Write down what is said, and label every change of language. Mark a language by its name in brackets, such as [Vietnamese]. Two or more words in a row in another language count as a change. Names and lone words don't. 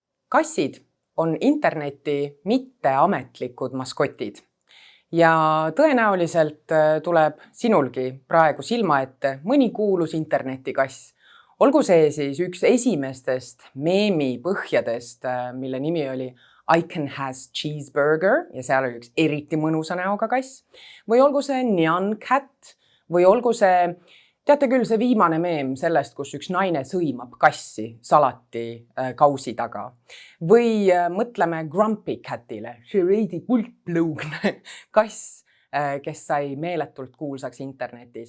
[Estonian] Kassid on interneti mitteametlikud maskotid ja tõenäoliselt tuleb sinulgi praegu silma ette mõni kuulus internetikass. Olgu see siis üks esimestest meemi põhjadest, mille nimi oli I can has cheeseburger ja seal oli üks eriti mõnusa näoga kass. Või olgu see Nyan Cat või olgu see, teate küll, see viimane meem sellest, kus üks naine sõimab kassi salati kausi taga. Või mõtleme Grumpy Catile, see veidi pulplõugne kass, kes sai meeletult kuulsaks internetis.